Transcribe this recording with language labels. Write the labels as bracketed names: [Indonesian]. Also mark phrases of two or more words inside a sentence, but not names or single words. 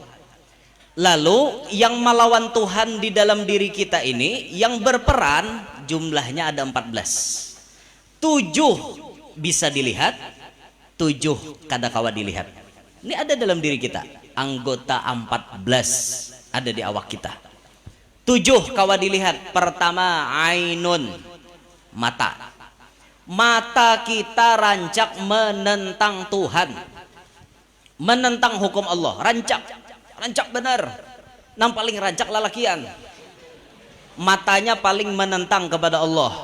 [Indonesian] Lalu yang melawan Tuhan di dalam diri kita ini yang berperan jumlahnya ada 14. [Banjar] 7 bisa dilihat, 7 kadakawa dilihat. [Indonesian] Ini ada dalam diri kita. Anggota 14 ada di awak kita. [Banjar] 7 kawa dilihat. Pertama ainun, mata. Mata kita rancak menentang Tuhan, menentang hukum Allah, rancak benar. Nang paling rancak lalakian, matanya paling menentang kepada Allah.